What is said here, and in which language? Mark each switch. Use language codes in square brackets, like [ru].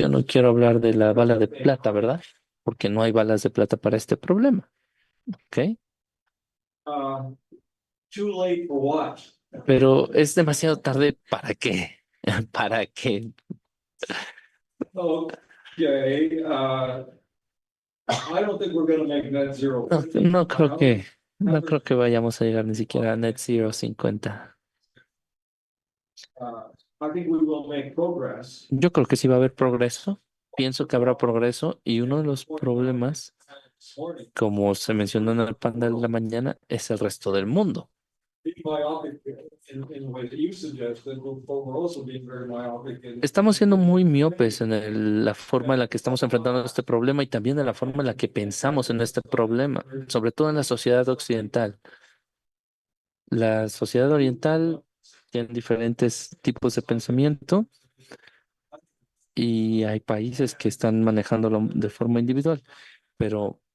[es] Yo no quiero hablar de la bala de plata, ¿verdad? Porque no hay balas de plata para este problema, ¿ok? [en] Uh, Too late for what? [es] Pero es demasiado tarde, ¿para qué? ¿Para qué? [en] Okay, I don't think we're gonna make net zero. [es] No creo que, no creo que vayamos a llegar ni siquiera a Net Zero 50. [en] I think we will make progress. [es] Yo creo que sí va a haber progreso. Pienso que habrá progreso y uno de los problemas, como se mencionó en el panel de la mañana, es el resto del mundo. [en] Be myopic in the way that you suggested, but we're also being very myopic in. [es] Estamos siendo muy miopes en la forma en la que estamos enfrentando este problema y también en la forma en la que pensamos en este problema, sobre todo en la sociedad occidental. La sociedad oriental tiene diferentes tipos de pensamiento y hay países que están manejándolo de forma individual, pero